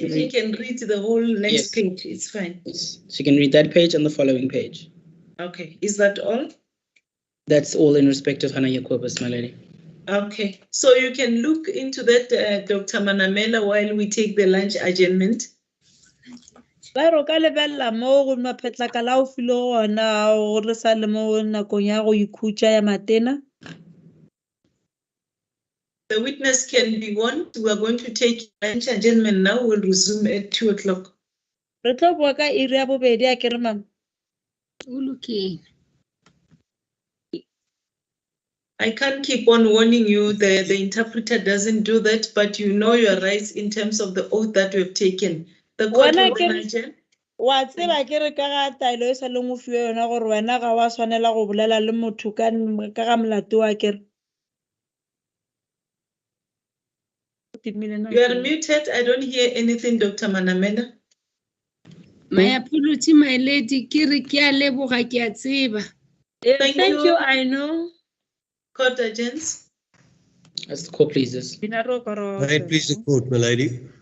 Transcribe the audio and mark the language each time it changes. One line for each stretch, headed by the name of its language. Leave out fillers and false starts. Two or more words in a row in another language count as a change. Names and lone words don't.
English: If you can read the whole next page, it's fine. Yes. She can read that page and the following page. Okay, is that all? That's all in respect of Hannah Jacobus, my lady. Okay, so you can look into that, Dr. Manamela, while we take the lunch adjournment.
Tswana: Ba ro ka lebella mo go maphetlakala o file gona go re sa le mo nakong ya go ikhutša ya matena.
English: The witness can be warned. We are going to take lunch adjournment now. We'll resume at 2 o'clock.
Tswana: Re tlo bua ka iri ya bobedi a ke re mama.
English: Okay. I can't keep on warning you. The interpreter doesn't do that, but you know your rights in terms of the oath that you have taken. The court will adjourn.
Tswana: Wa tseba ke re ka ga taelo e sa leng o fiwe yona gore wena ga wa tshwanela go bolela le motho ka ga molato wa ke re.
English: You are muted. I don't hear anything, Dr. Manamela. My apology, my lady.
Tswana: Ke re ke a leboga ke a tseba.
English: Thank you. I know. Court adjourns. As the court pleases. May it please the court, my lady.